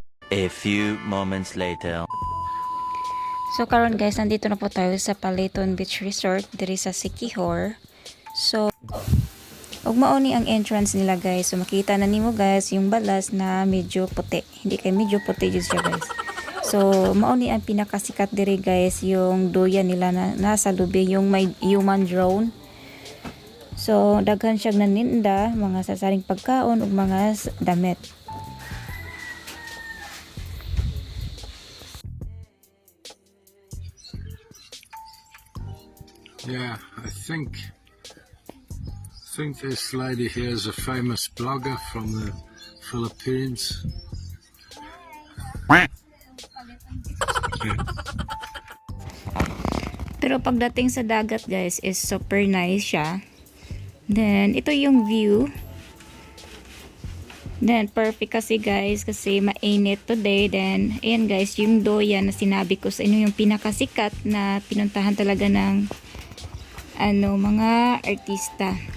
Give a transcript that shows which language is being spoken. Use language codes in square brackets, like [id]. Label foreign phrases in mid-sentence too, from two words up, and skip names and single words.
[en] A few moments later. [tl] So karon guys, nandito na po tayo sa Palaton Beach Resort diri sa Siquijor. [ceb] So ug mao ni ang entrance nila guys. So makita na nimo guys yung balas na medyo puti. Hindi kay medyo puti jud siya guys. So mao ni ang pinakasikat diri guys, [tl] yung duyan nila na nasa lubig, yung may human drone. [ceb] So daghan siya naninda, mga sasaring pagkaon ug mga damit. [en] Yeah, I think this lady here is a famous blogger from the Philippines. Yeah. [tl] Pero pagdating sa dagat guys is [en] super nice [tl] siya. Then ito yung view. Then perfect kasi guys kasi mainit today. Then ayan guys, yung doyan na sinabi ko sa inyo, yung pinakasikat na pinuntahan talaga ng mga artista.